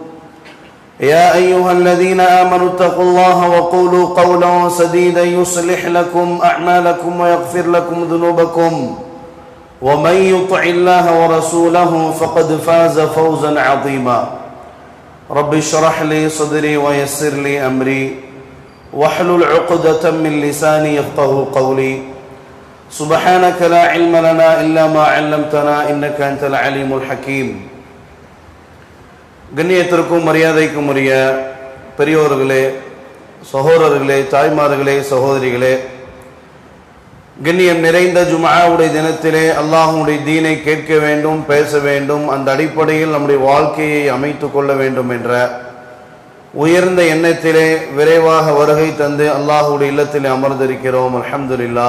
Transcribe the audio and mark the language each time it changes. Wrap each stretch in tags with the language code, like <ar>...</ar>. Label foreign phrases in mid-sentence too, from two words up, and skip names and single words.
<ar>يا أيها الذين آمنوا اتقوا الله وقولوا قولا سديدا يصلح لكم أعمالكم ويغفر لكم ذنوبكم ومن يطع الله ورسوله فقد فاز فوزا عظيما رب اشرح لي صدري ويسر لي أمري واحلل عقدة من لساني يفقهوا قولي سبحانك لا علم لنا إلا ما علمتنا إنك أنت العليم الحكيم</ar> <ta>கண்ணியத்திற்கும் மரியாதைக்கும் உரிய பெரியோர்களே, சகோதரர்களே, தாய்மார்களே, சகோதரிகளே, கண்ணியம் நிறைந்த ஜும்ஆவுடைய தினத்திலே அல்லாஹ்வுடைய தீனை கேட்க வேண்டும், பேச வேண்டும், அந்த அடிப்படையில் நம்முடைய வாழ்க்கையை அமைத்துக் கொள்ள வேண்டும் என்ற உயர்ந்த எண்ணத்திலே விரைவாக வருகை தந்து அல்லாஹ்வுடைய இல்லத்திலே அமர்ந்திருக்கிறோம். அல்ஹம்துலில்லாஹ்.</ta>